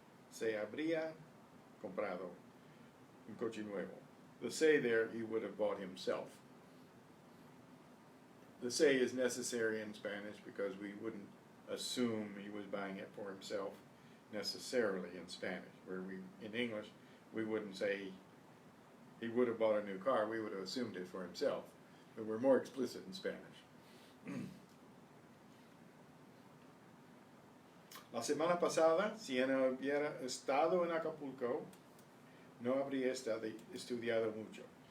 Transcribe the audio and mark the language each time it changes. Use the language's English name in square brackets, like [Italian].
[Spanish] Se habría comprado un coche nuevo. [English] The se there, he would have bought himself. The se is necessary in Spanish because we wouldn't assume he was buying it for himself necessarily in Spanish. Where in English, we wouldn't say he would have bought a new car. We would have assumed it for himself. But we're more explicit in Spanish. [Spanish] La semana pasada, si Ana hubiera estado en Acapulco, no habría estudiado mucho.